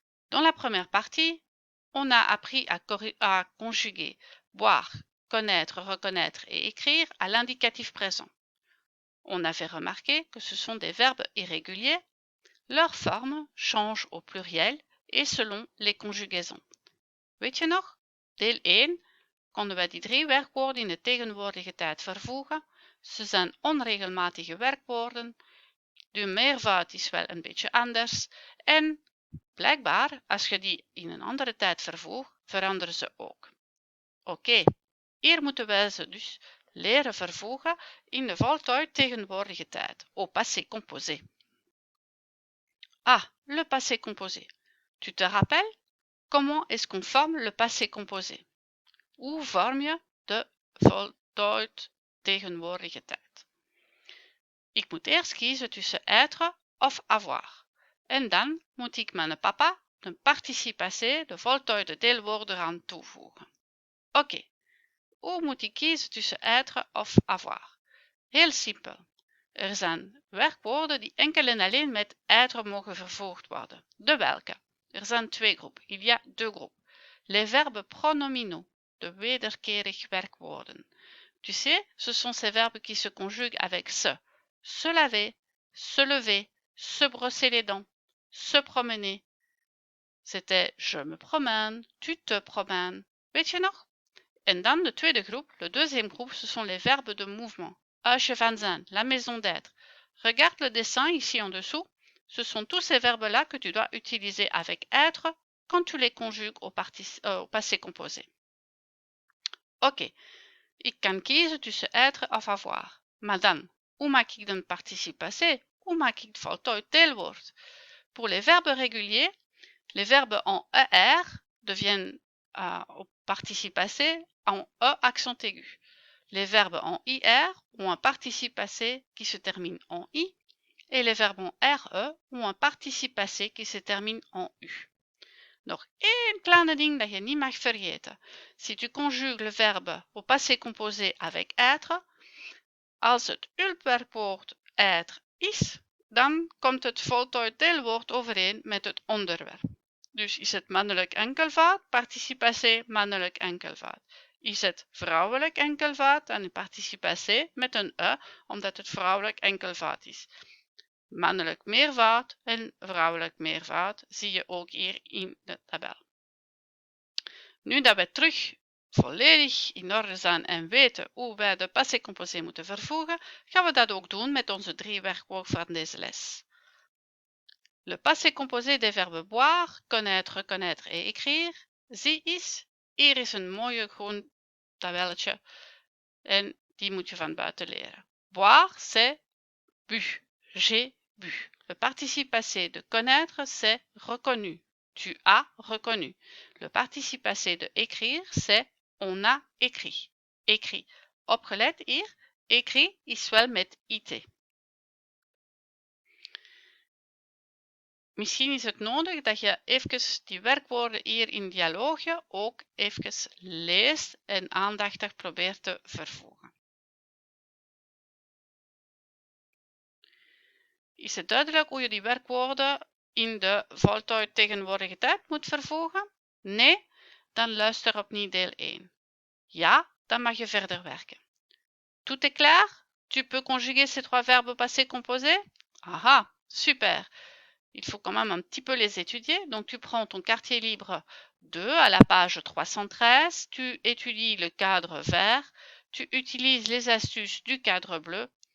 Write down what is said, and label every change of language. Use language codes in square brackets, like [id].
[fr] Dans la première partie, on a appris à conjuguer boire, connaître, reconnaître et écrire à l'indicatif présent. On avait remarqué que ce sont des verbes irréguliers. Leur forme change au pluriel et selon les conjugaisons. [nl] Weet je nog? Deel 1 konden wij die 3 werkwoorden in de tegenwoordige tijd vervoegen. Ze zijn onregelmatige werkwoorden. De meervoud is wel een beetje anders. En blijkbaar, als je die in een andere tijd vervoegt, veranderen ze ook. Oké, hier moeten wij ze dus leren vervoegen in de voltooid tegenwoordige tijd, [fr] au passé composé. Ah, le passé composé. Tu te rappelles? Comment est-ce qu'on forme le passé composé? [nl] Hoe vorm je de voltooid tegenwoordige tijd? Ik moet eerst kiezen tussen être of avoir. En dan moet ik mijn papa, de participe passé, de voltooide deelwoord eraan toevoegen. Oké, hoe moet ik kiezen tussen être of avoir? Heel simpel. Er zijn werkwoorden die enkel en alleen met être mogen vervoegd worden. De welke? Er zijn 2 groepen. [fr] Il y a 2 groupes. Les verbes pronominaux, [nl] de wederkerig werkwoorden. [fr] Tu sais, ce sont ces verbes qui se conjuguent avec se laver, se lever, se brosser les dents, se promener. C'était je me promène, tu te promènes. [nl] Weet je nog? En dan de tweede groep, [fr] le deuxième groupe, ce sont les verbes de mouvement. [nl] Huisje van zijn, [fr] la maison d'être. Regarde le dessin ici en dessous. Ce sont tous ces verbes-là que tu dois utiliser avec être quand tu les conjugues au passé composé. [nl] Oké, ik kan kiezen tussen être of avoir. Maar dan, hoe maak ik dan participe passé? Hoe maak ik het voltooid deelwoord? [fr] Pour les verbes réguliers, les verbes en ER deviennent au participe passé en E accent aigu. Les verbes en IR ont un participe passé qui se termine en I et les verbes en RE ont un participe passé qui se termine en U. [nl] Nog één kleine ding dat je niet mag vergeten. [fr] Si tu conjugues le verbe au passé composé avec être, [nl] als het hulpwerkwoord être is, dan komt het voltooid deelwoord overeen met het onderwerp. Dus is het mannelijk enkelvoud, participe passé, mannelijk enkelvoud. Is het vrouwelijk enkelvoud, dan een participe passé met een e, omdat het vrouwelijk enkelvoud is. Mannelijk meervoud en vrouwelijk meervoud zie je ook hier in de tabel. Nu dat we terug volledig in orde zijn en weten hoe wij de passé composé moeten vervoegen, gaan we dat ook doen met onze 3 werkwoorden van deze les. [fr] Le passé composé des verbes boire, connaître, reconnaître et écrire. [nl] Zie eens, hier is een mooie groen tabelletje en die moet je van buiten leren. [fr] Boire, c'est bu. J'ai bu. Le participe passé de connaître, c'est reconnu. Tu as reconnu. Le participe passé de écrire, c'est on a écrit. [nl] Écrit. Opgelet hier, écrit is wel met it. Misschien is het nodig dat je even die werkwoorden hier in dialoogje ook even leest en aandachtig probeert te vervoegen. Is het duidelijk hoe je die werkwoorden in de voltooid tegenwoordige tijd moet vervoegen? Nee? Dan luister opnieuw deel 1. Ja? Dan mag je verder werken. [fr] Tout est clair? Tu peux conjuguer ces trois verbes au passé composé? Ah, super! Il faut quand même un petit peu les étudier. Donc tu prends ton quartier libre 2 à la page 313, tu étudies le cadre vert, tu utilises les astuces du cadre bleu.